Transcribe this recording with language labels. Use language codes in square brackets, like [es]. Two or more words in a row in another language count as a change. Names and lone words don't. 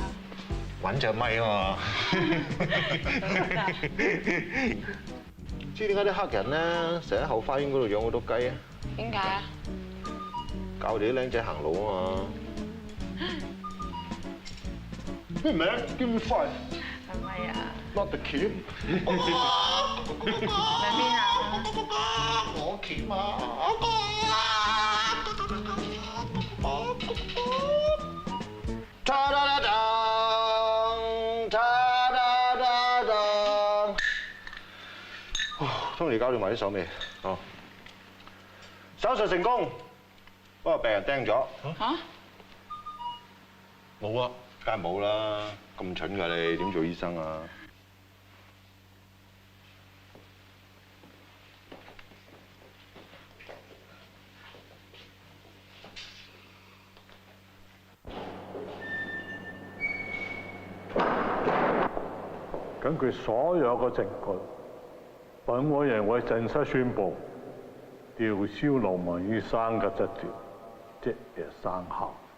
[yue] 揾隻咪啊嘛。知點解啲黑人咧成日喺後花園嗰度養好多雞啊？點解啊？教我哋啲僆仔行路啊嘛。咩名 [en] ？Give me five。 [yue] 係咪啊 [en] ？Not the kid。 [yue] 喺邊啊？我鉗啊！ ta da da da ta da da da。通你交咗埋啲手未？哦。手術成功，不過病人釘咗。嚇？冇啊，梗係冇啦！咁蠢㗎你，點做醫生啊？根據所有嘅證據，本委員會正式宣布吊銷劉文醫生嘅執照，即日生效。